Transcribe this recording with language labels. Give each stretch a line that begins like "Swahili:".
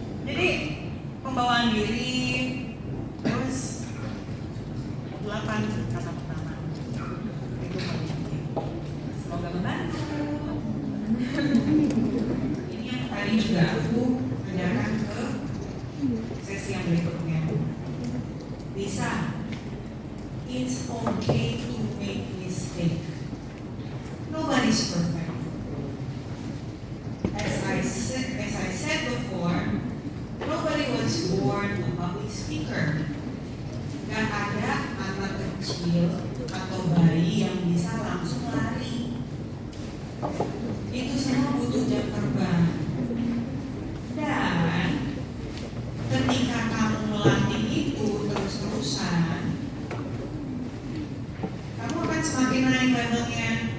Indonesian: Jadi pembawaan diri, terus 8 kata pertama itu penting. Semoga membantu. Ini yang tadi juga aku ajarkan ke sesi yang berikutnya. Bisa,
English: it's okay to make mistake. Nobody's perfect. As I said before, nobody was born a public speaker.
Indonesian: Gak ada anak kecil atau bayi yang bisa langsung lari. Itu semua butuh jam terbang. Dan ketika kamu melatih itu terus-terusan, kamu akan semakin naik levelnya.